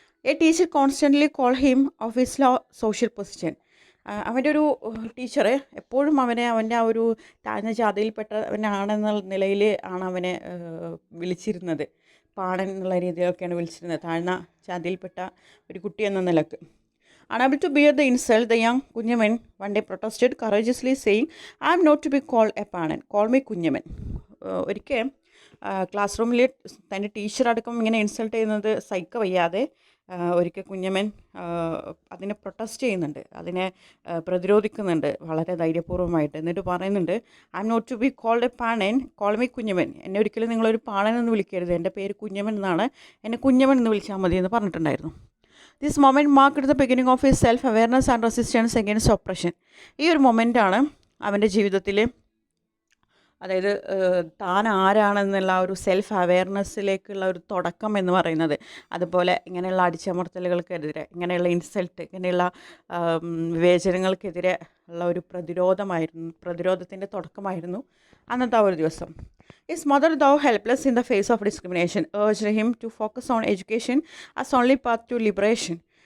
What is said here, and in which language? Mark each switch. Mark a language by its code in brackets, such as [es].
[en] A teacher constantly call him of his low social position. [ml] അവൻ്റെ ഒരു teacher എപ്പോഴും അവൻ്റെ ആ ഒരു താഴ്ന്ന ജാതിയിൽപ്പെട്ടവനാണെന്ന നിലയിൽ ആണ് അവനെ വിളിച്ചിരുന്നത്. പാണൻ എന്നുള്ള രീതിയിലൊക്കെയാണ് വിളിച്ചിരുന്നത്, താഴ്ന്ന ജാതിയിൽപ്പെട്ട ഒരു കുട്ടി എന്ന നിലക്ക്. [en] Unable to bear the insult, the young Kunyaman one day protested courageously, saying, I am not to be called a panan, call me Kunyaman. [ml] ഒരിക്കൽ ക്ലാസ് റൂമിൽ തൻ്റെ ടീച്ചർ അടക്കം ഇങ്ങനെ ഇൻസൾട്ട് ചെയ്യുന്നത് സഹിക്ക വയ്യാതെ ഒരിക്കൽ കുഞ്ഞമ്മൻ അതിനെ പ്രൊട്ടസ്റ്റ് ചെയ്യുന്നുണ്ട്, അതിനെ പ്രതിരോധിക്കുന്നുണ്ട് വളരെ ധൈര്യപൂർവ്വമായിട്ട്. എന്നിട്ട് പറയുന്നുണ്ട്, [en] I am not to be called a Panan, call me Kunjamman. [ml] എന്നെ ഒരിക്കലും നിങ്ങളൊരു പാണൻ എന്ന് വിളിക്കരുത്, എൻ്റെ പേര് കുഞ്ഞമ്മൻ എന്നാണ്, എന്നെ കുഞ്ഞമ്മൻ എന്ന് വിളിച്ചാൽ മതി എന്ന് പറഞ്ഞിട്ടുണ്ടായിരുന്നു. [en] This moment marked the beginning of his self awareness and resistance against oppression. [ml] ഈ ഒരു മൊമെൻ്റാണ് അവൻ്റെ ജീവിതത്തിൽ, അതായത് താൻ ആരാണെന്നുള്ള ഒരു സെൽഫ് അവെയർനെസ്സിലേക്കുള്ള ഒരു തുടക്കം എന്ന് പറയുന്നത്. അതുപോലെ ഇങ്ങനെയുള്ള അടിച്ചമർത്തലുകൾക്കെതിരെ, ഇങ്ങനെയുള്ള ഇൻസൾട്ട്, ഇങ്ങനെയുള്ള വിവേചനങ്ങൾക്കെതിരെ ഉള്ള ഒരു പ്രതിരോധത്തിൻ്റെ തുടക്കമായിരുന്നു അന്നത്തെ ആ ഒരു ദിവസം. [en] His mother, though helpless in the face of discrimination, urged him to focus on education as only path to liberation.